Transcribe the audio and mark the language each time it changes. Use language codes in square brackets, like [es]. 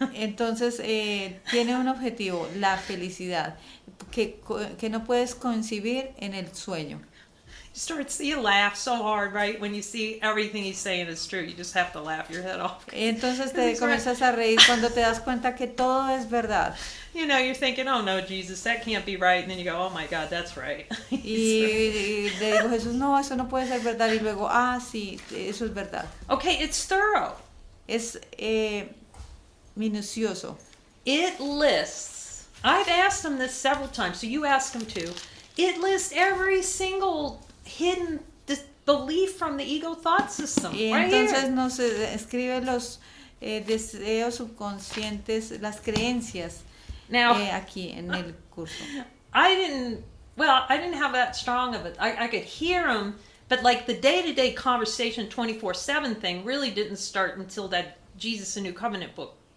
[es] Entonces, tiene un objetivo, la felicidad, que no puedes concebir en el sueño. [en] You laugh so hard, right? When you see everything he's saying is true, you just have to laugh your head off. [es] Entonces te comienzas a reír cuando te das cuenta que todo es verdad. [en] You know, you're thinking, oh no, Jesus, that can't be right. And then you go, oh my God, that's right. [es] Y le digo, Jesús, no, eso no puede ser verdad. Y luego, sí, eso es verdad. [en] Okay, it's thorough. [es] Es minucioso. [en] It lists, I've asked him this several times, so you ask him too. It lists every single hidden belief from the ego thought system. [es] Y [en] right [es] entonces [en] here. [es] nos escribe los deseos subconscientes, las creencias [en] Now, [es] aquí en el curso. [en] I didn't have that strong of it. I could hear him, but like the day-to-day conversation 24/7 thing really didn't start until that Jesus a New Covenant book.